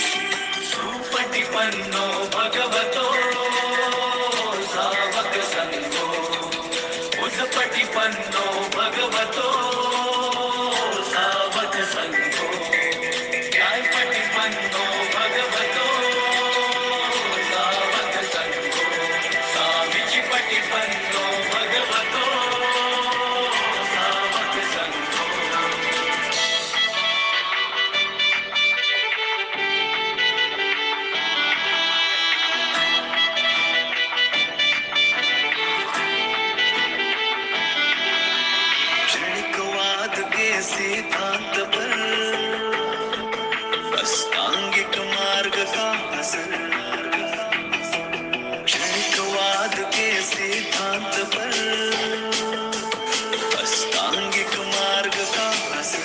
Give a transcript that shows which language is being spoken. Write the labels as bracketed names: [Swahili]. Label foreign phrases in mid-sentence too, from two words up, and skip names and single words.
[Pali] Supatipanno bhagavato savak sangho, Utpatipanno bhagavato savak sangho, Jayapatipanno bhagavato savak sangho, Samichipatipanno bhagavato savak sangho. [Hindi] क्षणिकवाद के सिद्धांत पर अष्टांगिक मार्ग का असर। क्षणिकवाद के सिद्धांत पर अष्टांगिक मार्ग का असर।